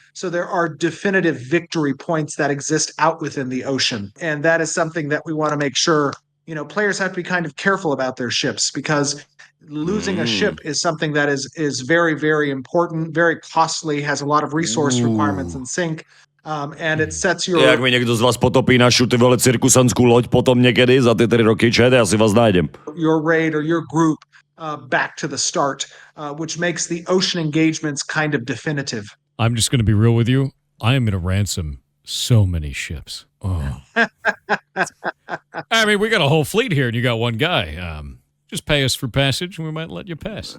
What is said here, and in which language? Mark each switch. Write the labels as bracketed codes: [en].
[en] So there are definitive victory points that exist out within the ocean. And that is something that we want to make sure, players have to be kind of careful about their ships, because losing a ship is something that is very, very important, very costly, has a lot of resource requirements and sink. And it sets your... [sk] Jak mi někdo z vás potopí našu ty vole cirkusanskú loď potom niekedy za tie 3 roky, čet, ja si vás nájdem. [en] Your raid or your group back to the start, which makes the ocean engagements kind of definitive. I'm just going to be real with you. I am going to ransom so many ships. Oh. I mean, we got a whole fleet here and you got one guy. Just pay us for passage and we might let you pass.